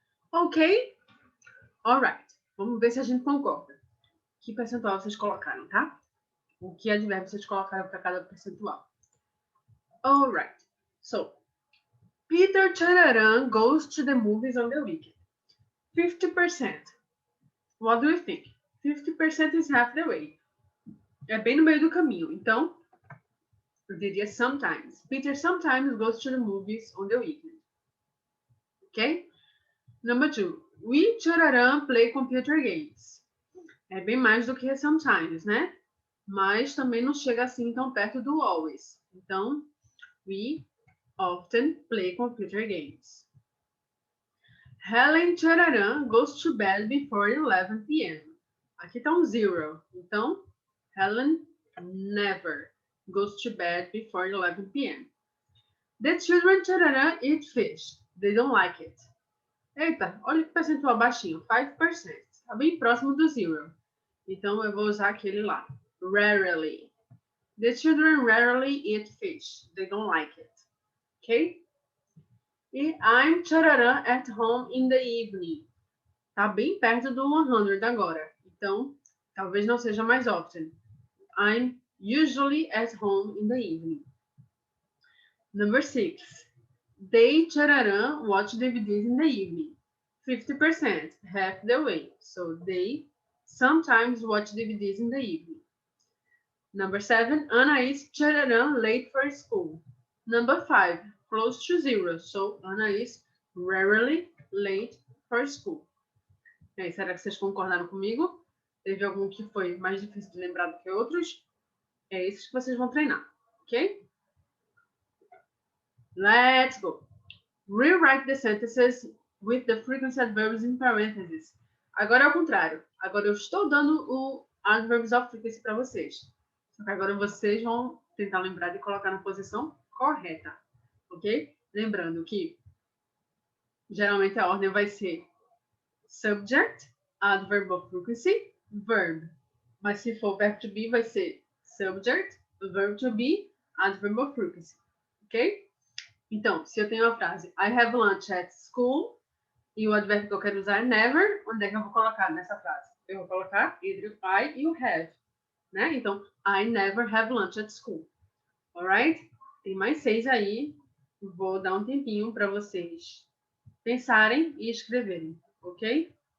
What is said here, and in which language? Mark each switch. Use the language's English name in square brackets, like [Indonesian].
[Portuguese] Ok? Alright. Vamos ver se a gente concorda. Que percentual vocês colocaram, tá? O que advérbio vocês colocaram para cada percentual. [English] Alright. So, Peter Chararan goes to the movies on the weekend. 50%. What do you think? 50% is half the way. [Portuguese] É bem no meio do caminho. Então, eu diria sometimes. [English] Peter sometimes goes to the movies on the weekend. Ok? Number 2. We, Chararan, play computer games. [Portuguese] É bem mais do que sometimes, né? Mas também não chega assim tão perto do always. Então, [English] we often play computer games. Helen Chararan goes to bed before 11 p.m. [Portuguese] Aqui tá um zero. Então, [English] Helen never goes to bed before 11 p.m. The children Chararan eat fish. They don't like it. [Portuguese] Eita, olha que percentual baixinho, 5%. Tá bem próximo do zero. Então, eu vou usar aquele lá. [English] Rarely. The children rarely eat fish. They don't like it. Ok? [Portuguese] E [English] I'm Chararan at home in the evening. [Portuguese] Tá bem perto do 100 agora. Então, talvez não seja mais often. [English] I'm usually at home in the evening. Number 6. They, Chararan, watch DVDs in the evening. 50%, half the way. So they sometimes watch DVDs in the evening. Number 7, Anna is Chararan late for school. Number 5, close to zero. So Anna is rarely late for school. [Portuguese] E aí, será que vocês concordaram comigo? Teve algum que foi mais difícil de lembrar do que outros? É esses que vocês vão treinar, ok? [English] Let's go. Rewrite the sentences with the frequency adverbs in parentheses. [Portuguese] Agora é o contrário. Agora eu estou dando o adverbs of frequency para vocês. Só que agora vocês vão tentar lembrar de colocar na posição correta, ok? Lembrando que geralmente a ordem vai ser [English] subject, adverb of frequency, verb. [Portuguese] Mas se for verbo to be, vai ser [English] subject, verb to be, adverb of frequency. [Portuguese] Ok? Então, se eu tenho a frase [English] I have lunch at school [Portuguese] e o advérbio que eu quero usar é never, onde é que eu vou colocar nessa frase? Eu vou colocar entre I e o have, né? Então, [English] I never have lunch at school. [Portuguese] Alright? Tem mais 6 aí. Vou dar um tempinho para vocês pensarem e escreverem, ok?